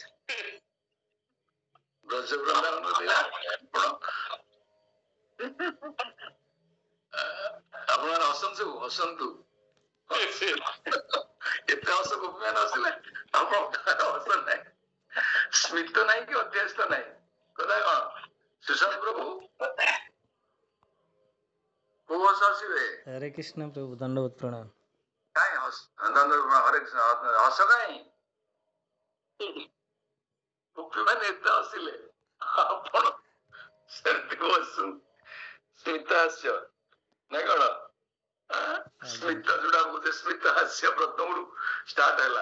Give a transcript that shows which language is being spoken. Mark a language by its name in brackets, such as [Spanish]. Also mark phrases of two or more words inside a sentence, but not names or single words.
[Odia] ବ୍ରଜ ବୃନ୍ଦାବନ ଲୀଳା ଆପଣ ହସନ୍ତୁ, ହସନ୍ତୁ। ଏତେ ହସ ଗୋପୀମାନେ ହସିଲେ ଆପଣ ହସ ନାହିଁ, ସ୍ମିତ ନାହିଁ କି ଅଧ୍ୟାସ୍ତ ନାହିଁ। କଥା କଣ? ସୁଶାନ୍ତ ପ୍ରଭୁ କୋଉ ହସ ହସିବେ? [Hindi] हरे कृष्ण प्रभु, दंडवत प्रणाम। [Odia] କାଇଁ ହରେ କୃଷ୍ଣ ହସ କାଇଁ? ଗୋପୀମାନେ ଏତେ ହସିଲେ ଆପଣ ସେମିତି ବସୁ ସ୍ମିତ ହାସ୍ୟ ନା କଣ? ସ୍ମିତ ଯୋଉଟା ବୋଧେ ସ୍ମିତ ହାସ୍ୟ ପ୍ରଥମରୁ ଷ୍ଟାର୍ଟ ହେଲା।